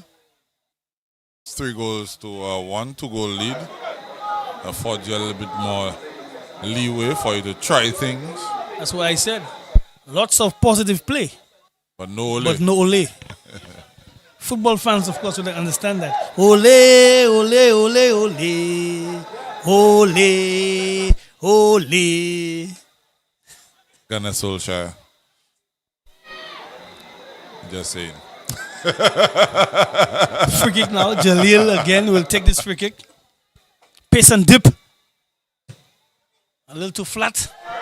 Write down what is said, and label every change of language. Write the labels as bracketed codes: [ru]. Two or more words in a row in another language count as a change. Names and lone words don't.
[en] It's 3 goals to 1, 2-goal lead. Afford you a little bit more leeway for you to try things. That's what I said. Lots of positive play. But no ole. But no ole. Football fans, of course, will understand that. Ole, ole, ole, ole. Ole, ole. Gunnar Solskjaer. Just saying. Free kick now. Jalil again will take this free kick. Pace and dip. A little too flat.